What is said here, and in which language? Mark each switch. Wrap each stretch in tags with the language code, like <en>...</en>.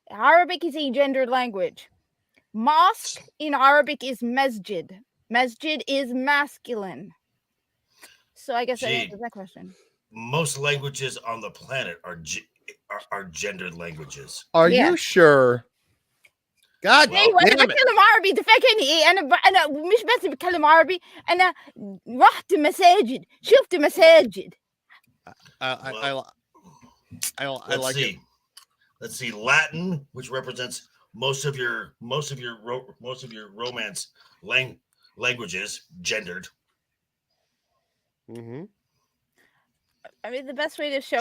<en>Arabic is a gendered language. Mosque in Arabic is masjid. Masjid is masculine. So I guess that answers that question. Most languages on the planet are gendered languages. Are you sure? God damn it.</en> <ar>بتكلم عربي تفكرني انا مش بس بتكلم عربي انا رحت مساجد شفت مساجد.</ar> <en>I like it. Let's see. Latin, which represents most of your Romance languages, gendered. Mm-hmm. I mean, the best way to show</en>